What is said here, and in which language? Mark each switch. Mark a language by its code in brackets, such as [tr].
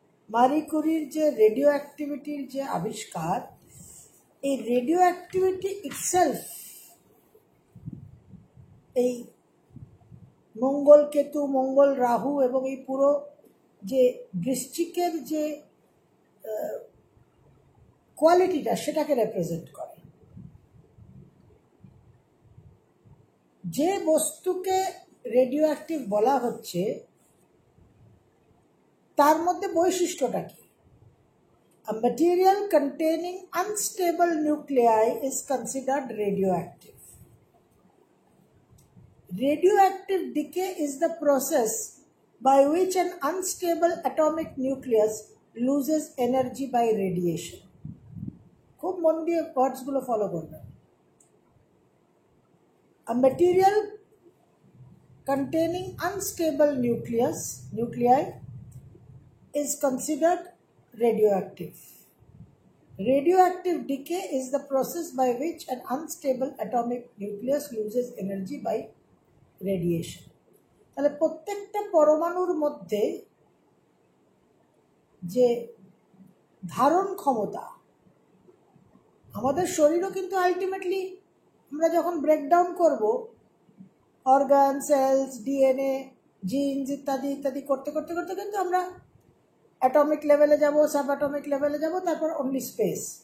[bn] মারি কুরির যে রেডিও অ্যাক্টিভিটির যে আবিষ্কার, এই রেডিও অ্যাক্টিভিটি ইটসেলফ, এই মঙ্গল কেতু, মঙ্গল রাহু এবং এই পুরো যে বৃশ্চিকের যে কোয়ালিটিটা, সেটাকে রিপ্রেজেন্ট করে। যে বস্তুকে রেডিও অ্যাক্টিভ বলা হচ্ছে, তার মধ্যে বৈশিষ্ট্যটা কি? [en] A material containing unstable nuclei is considered radioactive. Radioactive decay is the process by which an unstable atomic nucleus loses energy by radiation. [bn] খুব মন দিয়ে ওয়ার্ডসগুলো ফলো করবেন। [en] A material containing unstable nuclei is considered radioactive. Radioactive decay is the process by which an unstable atomic nucleus loses energy by radiation. [bn] তাহলে প্রত্যেকটা পরমাণুর মধ্যে যে ধারণ ক্ষমতা, আমাদের শরীরও কিন্তু আলটিমেটলি আমরা যখন ব্রেকডাউন করব, অর্গান, সেলস, ডিএনএ, জিনস ইত্যাদি ইত্যাদি করতে করতে করতে কিন্তু আমরা অ্যাটমিক লেভেলে যাব, সাব অ্যাটমিক লেভেলে যাব, তারপর অনলি স্পেস।